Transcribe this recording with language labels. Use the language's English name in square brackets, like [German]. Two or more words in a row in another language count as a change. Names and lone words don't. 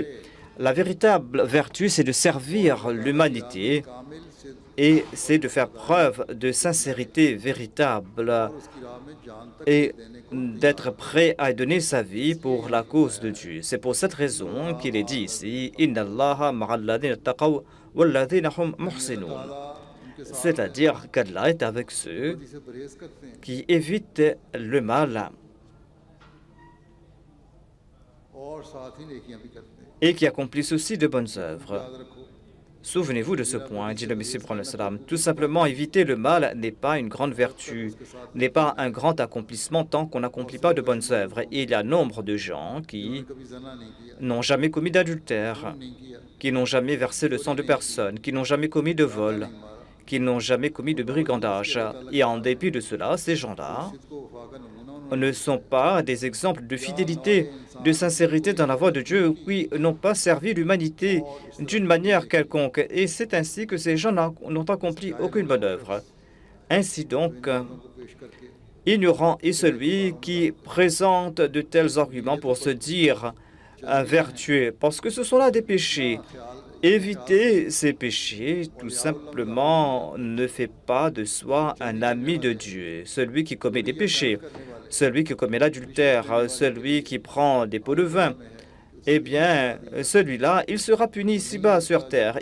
[French] La véritable vertu, c'est de servir l'humanité et c'est de faire preuve de sincérité véritable et d'être prêt à donner sa vie pour la cause de Dieu. C'est pour cette raison qu'il est dit ici « [Arabic] إن الله مع الذين اتقوا والذين هم محسنون [French] » c'est-à-dire qu'Allah est avec ceux qui évitent le mal [Urdu] اور ساتھ ہی نیکیاں بھی کرتے ہیں. [French] et qui accomplissent aussi de bonnes œuvres. [Urdu] یاد رکھو, [French] Souvenez-vous de ce point, dit le Messie prophète salam. Tout simplement, éviter le mal n'est pas une grande vertu, n'est pas un grand accomplissement tant qu'on n'accomplit pas de bonnes œuvres. Et il y a nombre de gens qui [Urdu] کبھی زنا نہیں کیا, [French] n'ont jamais commis d'adultère, [Urdu] نہیں کیا, [French] qui n'ont jamais versé le sang de personne, qui n'ont jamais commis de vol, [Urdu] نہیں مارا, [French] qui n'ont jamais commis de brigandage. Et en dépit de cela, ces gens-là [Urdu] اس کو وفا کا نمونہ انہوں نے [French] ne sont pas des exemples de fidélité, de sincérité dans la voie de Dieu, qui n'ont pas servi l'humanité d'une manière quelconque. Et c'est ainsi que ces gens n'ont accompli aucune bonne œuvre. Ainsi donc, [Urdu] کو پیش کر کے [French] ignorant est celui qui présente de tels arguments pour se dire vertueux, parce que ce sont là des péchés. Éviter ces péchés, tout simplement, ne fait pas de soi un ami de Dieu. Celui qui commet des péchés, celui qui commet l'adultère, celui qui prend des pots de vin, eh bien, celui-là, il sera puni ici-bas sur terre.